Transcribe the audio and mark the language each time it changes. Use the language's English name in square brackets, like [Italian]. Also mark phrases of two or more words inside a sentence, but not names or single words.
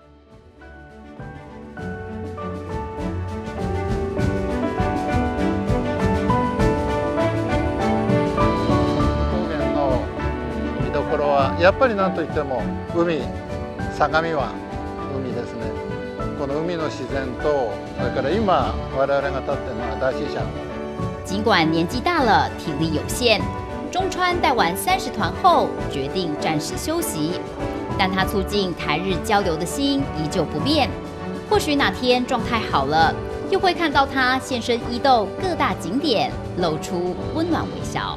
[Japanese] 高原の見どころはやっぱり何といっても海、相模湾、海ですね。この海の自然と、それから今我々が立っているのは大西山。 [Chinese] 尽管年纪大了，体力有限，中川带完30团后，决定暂时休息。但他促进台日交流的心依旧不变。或许哪天状态好了，又会看到他现身伊豆各大景点，露出温暖微笑。